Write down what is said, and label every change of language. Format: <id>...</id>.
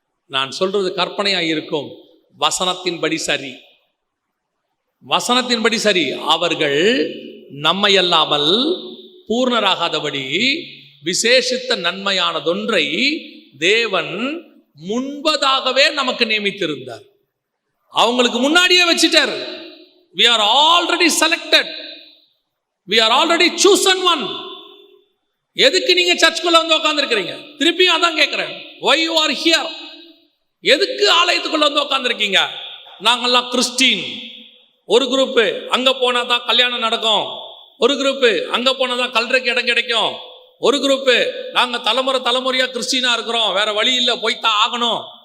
<ta>நான் சொல்றது கற்பனையா இருக்கும், வசனத்தின்படி சரி, வசனத்தின்படி சரி. அவர்கள் நம்மை அல்லாமல் பூர்ணராகாதபடி விசேஷித்த நன்மையானதொன்றை தேவன் முன்பதாகவே நமக்கு நியமித்திருந்தார். அவங்களுக்கு முன்னாடியே வச்சிட்டார்.</ta> <en>We are already selected, we are already chosen one.</en> <ta>எதுக்கு நீங்க சர்ச்சுக்குள்ள வந்து உட்கார்ந்துருக்கீங்க? திருப்பியும் அதான் கேட்கிறேன்,</ta> <en>why you are here?</en> <ta>எதுக்கு ஆலயத்துக்குள்ள வந்து உட்கார்ந்துருக்கீங்க? நாங்கெல்லாம் கிறிஸ்டின். ஒரு குரூப்பு அங்க போனா தான் கல்யாணம் நடக்கும், ஒரு குரூப்பு அங்க போனா தான் கல்றதுக்கு இடம் கிடைக்கும், ஒரு குரூப்பு நாங்க தலைமுறையா கிறிஸ்டினா இருக்கிறோம், வேற வழி இல்லை, போய்தான் ஆகணும்.</ta>